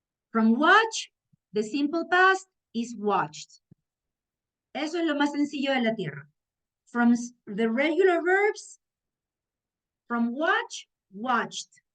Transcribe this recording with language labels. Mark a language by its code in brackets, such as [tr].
[en] From watch, the simple past is watched. [es] Eso es lo más sencillo de la tierra. [en] From the regular verbs, from watch, watched.